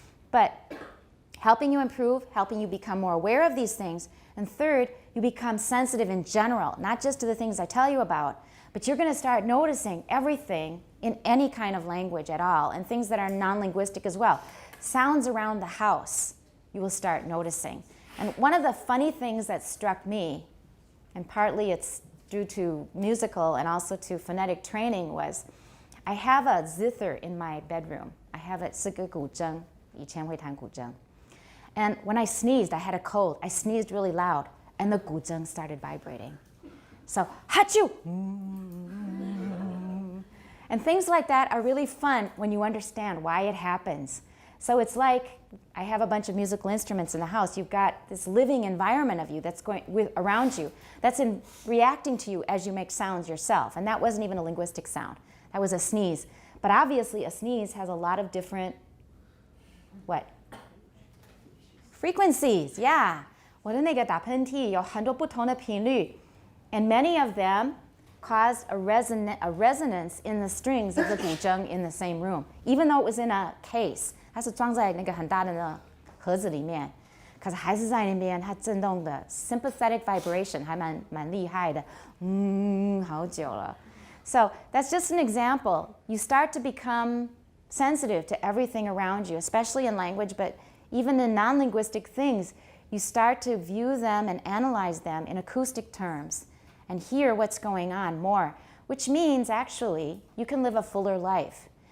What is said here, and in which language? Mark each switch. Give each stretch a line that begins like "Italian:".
English: But helping you improve, helping you become more aware of these things, and 3rd, you become sensitive in general, not just to the things I tell you about, but you're going to start noticing everything in any kind of language at all, and things that are non-linguistic as well. Sounds around the house, you will start noticing. And one of the funny things that struck me, and partly it's due to musical and also to phonetic training, was I have a zither in my bedroom. I have it
Chinese: 是个古筝，以前会弹古筝.
English: And when I sneezed, I had a cold. I sneezed really loud, and the 古筝 started vibrating. So, hachoo! And things like that are really fun when you understand why it happens. So it's like I have a bunch of musical instruments in the house. You've got this living environment of you that's going around you, that's reacting to you as you make sounds yourself. And that wasn't even a linguistic sound. That was a sneeze. But obviously a sneeze has a lot of different, what? Frequencies, yeah.
Chinese: 我的那个打喷嚏有很多不同的频率,
English: and many of them caused a resonance in the strings of the 古筝 in the same room, even though it was in a case.
Chinese: 它是装在那个很大的那盒子里面，可是还是在那边，它震动的
English: sympathetic vibration
Chinese: 还蛮厉害的，好久了。
English: So that's just an example. You start to become sensitive to everything around you, especially in language, but even in non-linguistic things, you start to view them and analyze them in acoustic terms and hear what's going on more, which means actually you can live a fuller life.